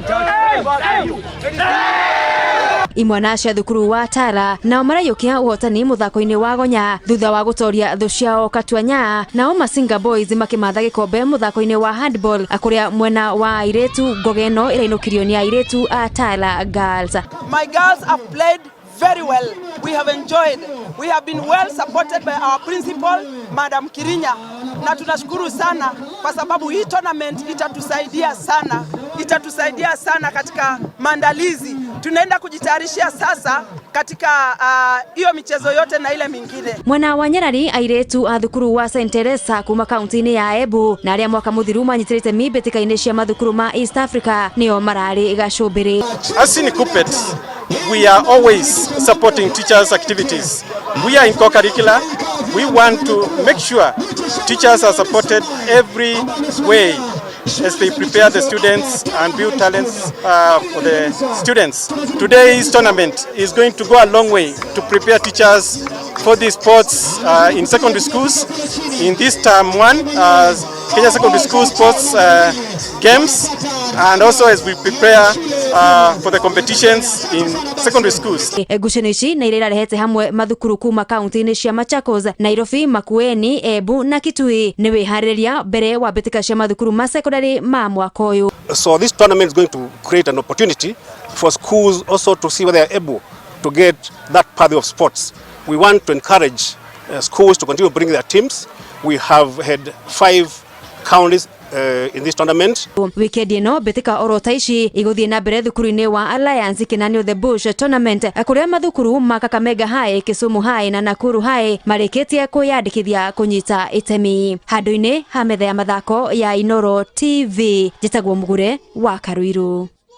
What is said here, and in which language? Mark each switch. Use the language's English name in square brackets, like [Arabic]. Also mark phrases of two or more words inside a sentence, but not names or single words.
[Kikuyu] Imwana cia thukuru wa Tala nao marayukia uhotani muthako-ini wa gonya thutha wa gutoria thu ciao Katuanya, nao Masinga Boys makimatha gikombe muthako-ini wa handball akuria mwena wa airetu ngogeno irainukirio ni airetu a Tala Girls. [English] My girls have played very well. We have enjoyed. We have been well supported by our principal, Madam Kirinya. [Swahili] Na tunashukuru sana kwa sababu hii tournament itatusaidia sana katika maandalizi. Tunaenda kujitayarishia sasa katika hiyo michezo yote na ile mingine. [Kikuyu] Mwana wa Nyarari airetu a thukuru wa St Teresa kuma kaunti-ini ya Embu na aria mwaka muthiru manyitirite mbitika-ini cia mathukuru ma East Africa nio marari gacumbiri. [English] As in Kuppet, we are always supporting teachers' activities. We are in co-curricular. We want to make sure teachers are supported every way as they prepare the students and build talents for the students. Today's tournament is going to go a long way to prepare teachers for the sports in secondary schools. In this term one, Kenya Secondary School Sports Games, and also as we prepare for the competitions in secondary schools. [Kikuyu] Ngucanio ici na iria irarehete hamwe mathukuru kuma kaunti-ini cia Machakos, Nairobi, Makueni, Embu na Kitui ni wihariria mbere wa mbitika cia mathukuru ma secondary ma mwaka uyu. [English] So this tournament is going to create an opportunity for schools also to see whether they are able to get that path of sports. We want to encourage schools to continue bringing their teams. We have had 5 counties in this tournament. [Kikuyu] Weekend ino mbitika orota ici iguthie na mbere thukuru-ini wa Alliance Kinanio [English] the Bush tournament [Kikuyu] akuria mathukuru ma Kakamega High, Kisumu High na Nakuru High marikitie kuyandikithia kunyita itemi. Handu-ini ha metha ya mathako ya Inoro TV, Njitagwo Mugure wa Karuiru.